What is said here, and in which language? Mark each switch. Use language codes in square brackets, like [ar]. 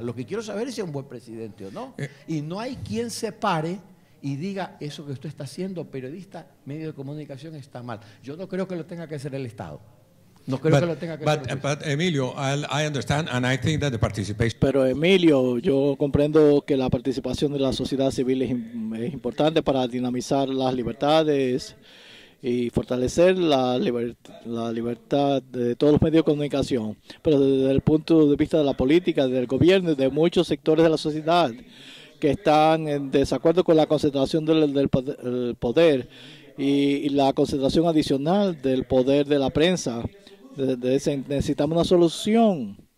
[es] Lo que quiero saber es si es un buen presidente o no. Y no hay quien se pare y diga eso que usted está haciendo, periodista, medio de comunicación, está mal. Yo no creo que lo tenga que hacer el Estado. No creo que lo tenga que hacer. [en] But Emilio, I understand, and I think that the participation. [es] Pero Emilio, yo comprendo que la participación de la sociedad civil es importante para dinamizar las libertades y fortalecer la libertad de todos los medios de comunicación. Pero desde el punto de vista de la política, del gobierno y de muchos sectores de la sociedad que están en desacuerdo con la concentración del poder y la concentración adicional del poder de la prensa, necesitamos una solución.